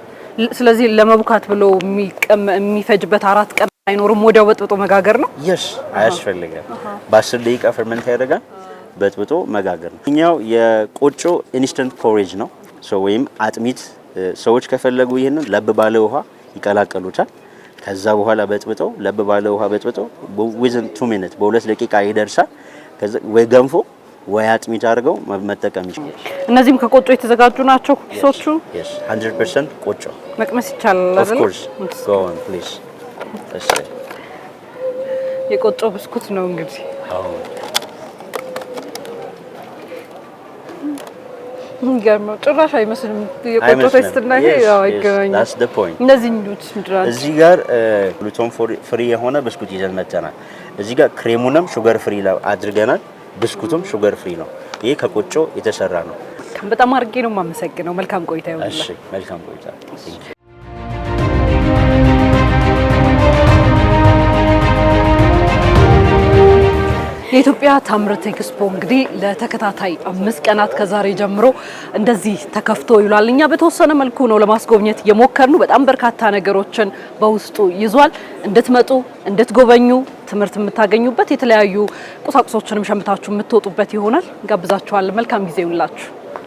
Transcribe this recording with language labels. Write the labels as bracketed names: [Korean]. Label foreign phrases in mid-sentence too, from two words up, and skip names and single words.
[Amharic] ስለዚህ ለመቡካት ብሎ የሚፈጅበት 4 ቀን አይኖርም። ወዲያው በጥብጦ መጋገር ነው። የስ አያስፈልግም። በ10 ደቂቃ ፈርመንት ያደርጋል። በጥብጦ መጋገር ነው። እኛው የቆጮ [English] instant porridge [Amharic] ነው ወይም አጥሚት። ሰዎች ከፈለጉ ይሄንን ለብ ባለ ውሃ ይቀላቀሉታል። ከዛ በኋላ በጥብጠው ለብ ባለ ውሃ በጥብጠው [English] within 2 minutes [Amharic] በ2 ደቂቃ ይደርሳል። ከዛ ወይ ገንፎ ወይ አጥሚት አድርገው መጠቀም ይችላል። እነዚህም ከቆጮ የተዘጋጁ ናቸው ሶቹ? [English] yes 100% ቆጮ [Amharic] መቅመስ ይቻላል አይደል? [English] of course go on please። እሺ [Amharic] የቆጮ ብስኩት ነው እንግዲህ። አዎ ገርሞ ጭራሽ አይመስልም። የቆጮ ቴስት እና ይሄ ያው አይገናኝም። [English] that's the point። [Amharic] እነዚህ እንዱት ምድራን እዚህ ጋር [English] gluten free [Amharic] የሆነ ብስኩት ይዘን መጥተናል። እዚህ ጋር ክሬሙንም [English] sugar free [Amharic] አድርገናል። ብስኩቱም [English] sugar free [Amharic] ነው። ይሄ ከቆጮ የተሰራ ነው። በጣም አድርጌ ነው የማመሰግነው። መልካም ቆይታ ይሁንልህ። እሺ መልካም ቆይታ። የኢትዮጵያ ታምርት ኤክስፖ እንግዲህ ለተከታታይ 5 ቀናት ከዛሬ ጀምሮ እንደዚህ ተከፍቶ ይሏል። እኛ በተወሰነ መልኩ ነው ለማስጎብኘት የሞከርነው። በጣም በርካታ ነገሮችን በውስጡ ይዟል። እንድትመጡ እንድትጎበኙ፣ ትምህርት የምታገኙበት፣ የተለያዩ ቁሳቁሶችንም ሸምታችሁ የምትወጡበት ይሆናል። ጋብዛችኋል። መልካም ጊዜ ይሁንላችሁ።